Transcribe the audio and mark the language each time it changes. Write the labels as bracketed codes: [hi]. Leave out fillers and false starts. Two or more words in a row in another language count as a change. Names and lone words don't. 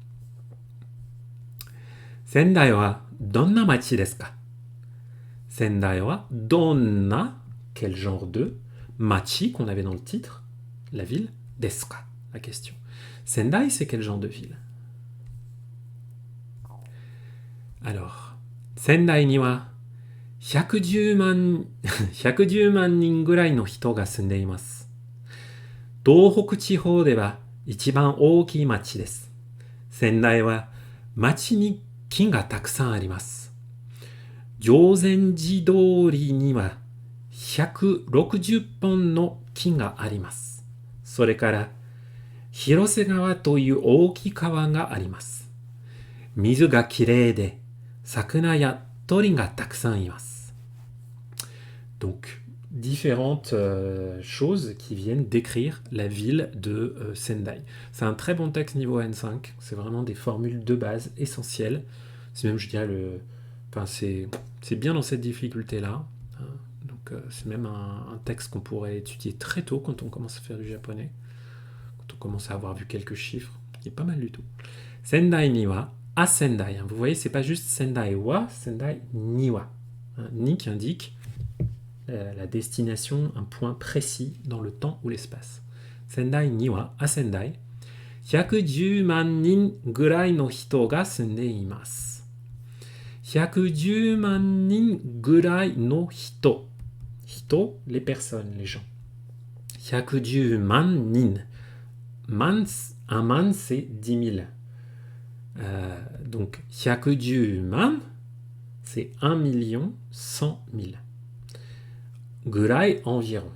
[ja] 仙台はどんな町ですか? 仙台はどんな, [fr] quel genre de, machi qu'on avait dans le titre, la ville, [ja] ですか, [fr] la question. Sendai, c'est quel genre de ville? Alors, [ja] 仙台には 110 万人ぐらいの人が住んでいます。東北地方では一番大きい町です。仙台は町に木がたくさんあります。定禅寺通りには160本の木があります。それから広瀬川という大きい川があります。水がきれいで魚や鳥がたくさんいます。 [fr] Donc, différentes choses qui viennent décrire la ville de Sendai. C'est un très bon texte niveau N5, c'est vraiment des formules de base essentielles. C'est même, je dirais, c'est bien dans cette difficulté-là. Hein. Donc, c'est même un texte qu'on pourrait étudier très tôt quand on commence à faire du japonais, quand on commence à avoir vu quelques chiffres, qui est pas mal du tout. [ja] 仙台には, [fr] à Sendai. Hein. Vous voyez, c'est pas juste [ja] 仙台は、仙台には. [fr] Hein, ni qui indique la destination, un point précis dans le temps ou l'espace. [ja] 仙台には, à Sendai, 110万人ぐらいの人が住んでいます。110万人ぐらいの人。人, [fr] les personnes, les gens. [ja] 110 万人. [fr] Un man, c'est 10 000. Donc, 110万, c'est 1 100 000. Gurai, environ.